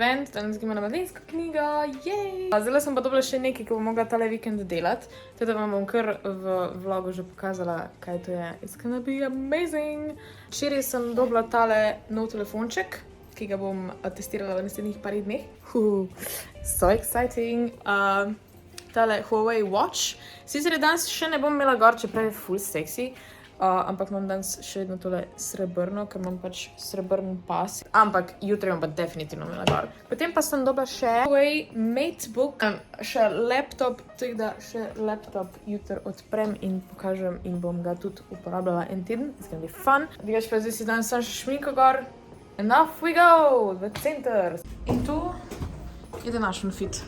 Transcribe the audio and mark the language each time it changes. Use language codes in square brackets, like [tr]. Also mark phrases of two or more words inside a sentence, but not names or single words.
[sl] danes gremo na mladinska knjiga, jej! Zdaj sem pa dobila še nekaj, ki bom mogla tale vikend delati, teda vam bom kar v vlogu že pokazala, kaj to je. [en] It's gonna be amazing! [sl] Včeraj sem dobila tale nov telefonček, ki ga bom testirala v naslednjih parih dneh. [en] So exciting! Tale Huawei Watch. [sl] Sicer danes še ne bom imela gor, čeprav je [en] full sexy. [sl] Ampak imam danes še vedno tole srebrno, ker imam pač srebrn pas. Ampak jutri bom pa definitivno imela gor. Potem pa sem dobila še Huawei MateBook, še laptop, tako da še laptop jutri odprem in pokažem in bom ga tudi uporabljala en teden. [en] It's gonna be fun. [sl] Drugač pa zdaj si danes sem še šminko gor. [en] And off we go! [sl] V center! In tu je današnji fit.